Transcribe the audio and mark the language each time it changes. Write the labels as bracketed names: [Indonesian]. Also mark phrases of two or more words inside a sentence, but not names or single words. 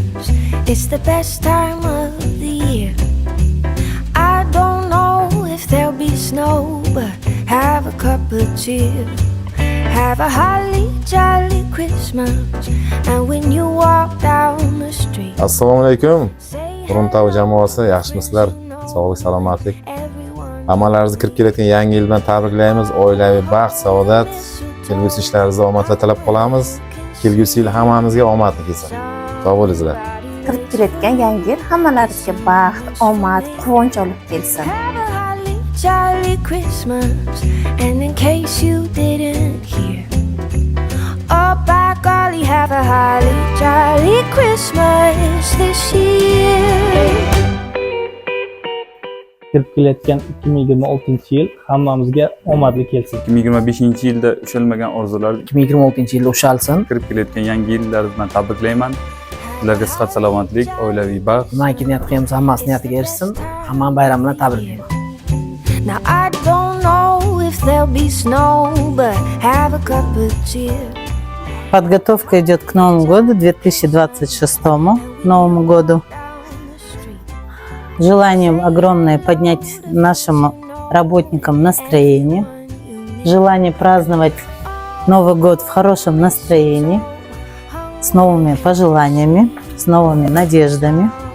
[English] It's the best time of the year. I don't know if there'll be snow, but have a cup of cheer. Have a holly jolly Christmas. And when you walk down the street, [Uzbek] Assalomu alaykum. [English] say [Uzbek] Qurumtoq jamoasi, yaxshimisizlar? Sog'lik, salomatlik. Hammalaringizni kirib kelayotgan yangi yil bilan tabriklaymiz. Oilaviy baxt, saodat, kelgusi ishlaringizda omadlar tilab qolamiz. Kelgusi yil hammamizga omadli kelsin. Sog' bo'linglar. Kirib kelayotgan yangi yil hammalaringizga baxt, omad, quvonch olib kelsin. [English] have a holly jolly Christmas. And in case you didn't hear, oh by golly, have a holly jolly Christmas this year. [Uzbek] Kirib kelayotgan 2026-yil hammamizga omadli kelsin. 2025-yilda ushalmagan orzular 2026-yilda ushalsin. kirib kelayotgan yangi yillaringiz bilan tabriklayman. Sizlarga sihat, salomatlik, oilaviy baxt. Nimaiki niyat qilamiz, hammasi niyatiga erishsin. Hammani bayram bilan tabriklayman. [English] Now I don't know if there'll be snow, but have a cup of cheer. [Russian] Подготовка идет к Новому году, 2026 Новому году. Желанием огромное поднять нашим работникам настроение. Желание праздновать Новый год в хорошем настроении, с новыми пожеланиями, с новыми надеждами.